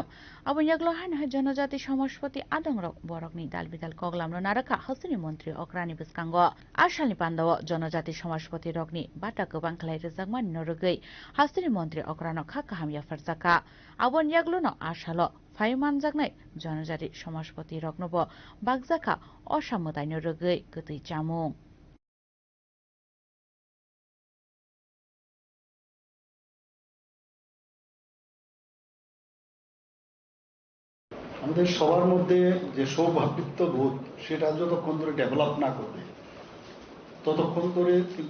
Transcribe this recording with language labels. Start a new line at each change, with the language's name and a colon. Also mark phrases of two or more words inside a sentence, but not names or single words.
Kok Borok: अबन याग्लो हान जनजाति समाजपति आदं रक बरकनि दालबिदाल कगलाम न नारका हसिनि मन्त्री अक्रानि बिस्कांग आशालनि पान्दाव जनजाति समाजपति रकनि बाटा गोबां खलाइ रजाकमानि नरगै हसिनि मन्त्री अक्रानो खाका हामिया फरजाका अबन याग्लो न आशालो फाइ मानजाकनाय जनजाति समाजपति रकनब बागजाका असामताइ नरगै गतै चामुं
Bangla: আমাদের সবার মধ্যে যে সৌভাতৃত্ব বোধ সেটা যতক্ষণ ধরে ডেভেলপ না করবে ততক্ষণ ধরে কিন্তু